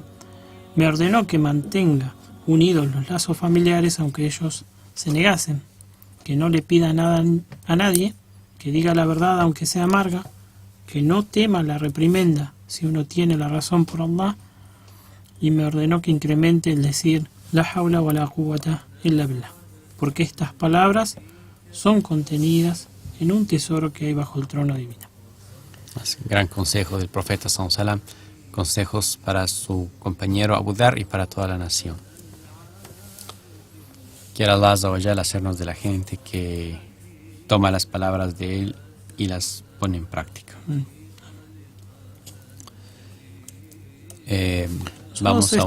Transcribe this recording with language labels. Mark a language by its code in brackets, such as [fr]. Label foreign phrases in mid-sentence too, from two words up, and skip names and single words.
[es] Me ordenó que mantenga unidos los lazos familiares aunque ellos se negasen. Que no le pida nada a nadie, que diga la verdad aunque sea amarga, que no tema la reprimenda si uno tiene la razón por Allah, y me ordenó que incremente el decir [ar] لا حول ولا قوة إلا بالله, [es] porque estas palabras son contenidas en un tesoro que hay bajo el trono divino. Es un gran consejo del profeta [ar] صلى الله عليه وسلم, [es] consejos para su compañero Abu Dhar y para toda la nación. Quiera [ar] الله عز وجل [es] hacernos de la gente que toma las palabras de él y las pone en práctica. Vamos a